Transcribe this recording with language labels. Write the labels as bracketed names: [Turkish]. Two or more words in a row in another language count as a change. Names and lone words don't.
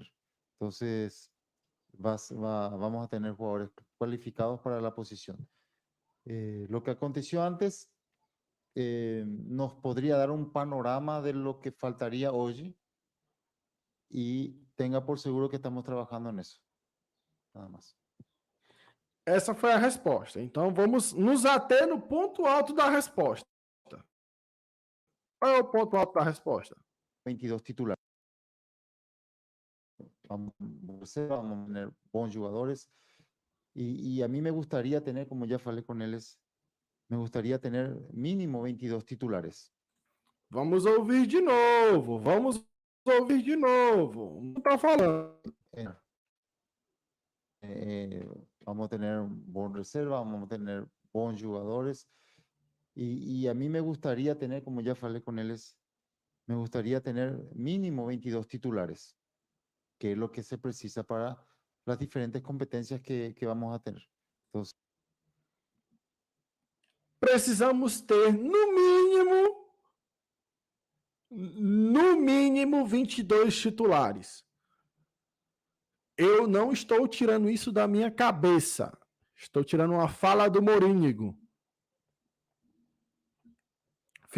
[Spanish] Entonces, vamos a tener jugadores cualificados para la posición. Lo que aconteció antes nos podría dar un panorama de lo que faltaría hoy y tenga por seguro que estamos trabajando en eso. Nada más. [Portuguese] Essa foi a resposta. Então vamos nos ater no ponto alto da resposta. Qual é o ponto alto da resposta? 22 titulares. [Spanish] Vamos a tener buenos jugadores y a mí me gustaría tener, como ya falei con ellos, me gustaría tener mínimo 22 titulares. [Portuguese] Vamos ouvir de novo. Vamos ouvir de novo. Não está falando. [Spanish] Vamos a tener buena reserva, vamos a tener buenos jugadores y a mí me gustaría tener, como ya falei con ellos, me gustaría tener mínimo 22 titulares, que es lo que se precisa para las diferentes competencias que vamos a tener. Entonces, [Portuguese] precisamos ter no mínimo 22 titulares. Eu não estou tirando isso da minha cabeça. Estou tirando uma fala do Morínigo.